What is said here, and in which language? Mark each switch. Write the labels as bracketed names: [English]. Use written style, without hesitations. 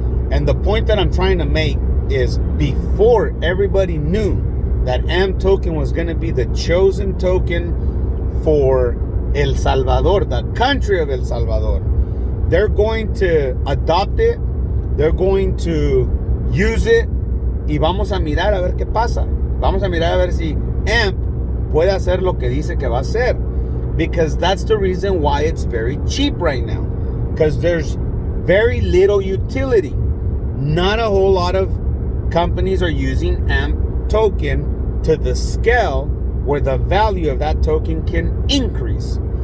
[English] And the point that I'm trying to make is, before everybody knew that AMP token was going to be the chosen token for El Salvador, the country of El Salvador, they're going to adopt it, they're going to use it, [Spanish] y vamos a mirar a ver qué pasa. Vamos a mirar a ver si AMP puede hacer lo que dice que va a hacer. [English] Because that's the reason why it's very cheap right now. Because there's very little utility. Not a whole lot of companies are using AMP token to the scale where the value of that token can increase.